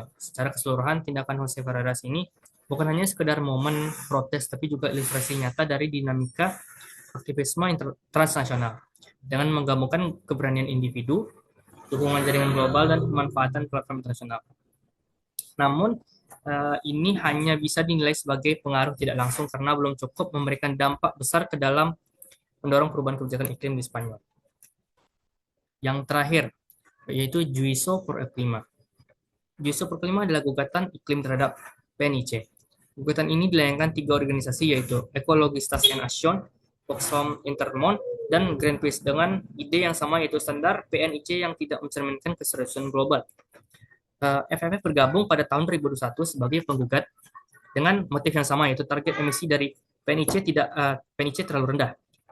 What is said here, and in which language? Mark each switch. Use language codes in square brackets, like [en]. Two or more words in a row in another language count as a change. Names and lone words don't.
[id] Secara keseluruhan, tindakan Jose Ferreras ini bukan hanya sekedar momen protes, tapi juga ilustrasi nyata dari dinamika aktivisme transnasional dengan menggabungkan keberanian individu, dukungan jaringan global, dan pemanfaatan platform internasional. Namun, ini hanya bisa dinilai sebagai pengaruh tidak langsung karena belum cukup memberikan dampak besar ke dalam mendorong perubahan kebijakan iklim di Spanyol. Yang terakhir, yaitu Juicio por el Clima. Juicio por el Clima adalah gugatan iklim terhadap PNIC. Gugatan ini dilayangkan 3 organisasi, yaitu Ecologistas en Acción, Oxfam Intermón, dan Greenpeace dengan ide yang sama, yaitu standar PNIC yang tidak mencerminkan keseriusan global. FFF bergabung pada tahun 2021 sebagai penggugat dengan motif yang sama, yaitu target emisi dari PNIC terlalu rendah.